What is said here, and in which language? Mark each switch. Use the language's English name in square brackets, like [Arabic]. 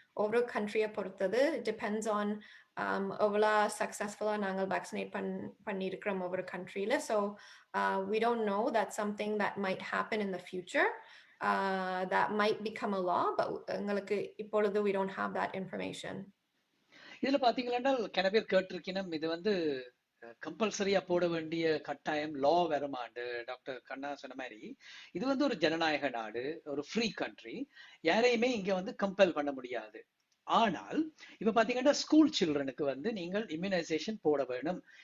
[Tamil] ஒவ்வொரு country-யை பொறுத்தது. [English] It depends on [Tamil] எவ்வளோ சக்ஸஸ்ஃபுல்லாக நாங்கள் வேக்சினேட் பண்ணியிருக்கிறோம் ஒவ்வொரு country-ல. [English] So we don't know. That's something that might happen in the future. That might become a law, but [Tamil] எங்களுக்கு இப்பொழுது [English] we don't have that information. [Tamil] இதுல பாத்தீங்கன்னா கன பேர் கேட்டிருக்கணும், இது கம்பல்சரியா போட வேண்டிய கட்டாயம் லா வருமாண்டு. டாக்டர் கண்ணா சொன்ன மாதிரி இது ஒரு ஜனநாயக நாடு, ஒரு ஃப்ரீ கண்ட்ரி. யாரையுமே இங்க கம்பல் பண்ண முடியாது. ஆனால் இப்ப பாத்தீங்கன்னா ஸ்கூல் சில்ட்ரனுக்கு வந்து நீங்கள் இம்யூனைசேஷன் போட வேணும்.